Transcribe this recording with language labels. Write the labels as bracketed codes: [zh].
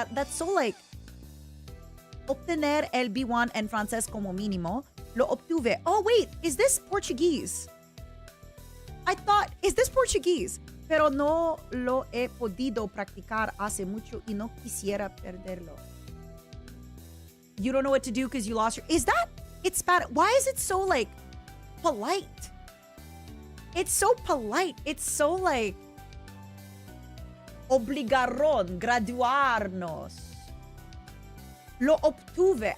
[en] That's so like [es] obtener el B1 en francés como mínimo. Lo obtuve. [en] Oh wait, is this Portuguese? I thought, is this Portuguese? [es] Pero no lo he podido practicar hace mucho y no quisiera perderlo. [en] You don't know what to do because you lost your... Is that... It's Spanish. Why is it so like polite? It's so polite. It's so like [es] obligaron, graduarnos. Lo obtuve.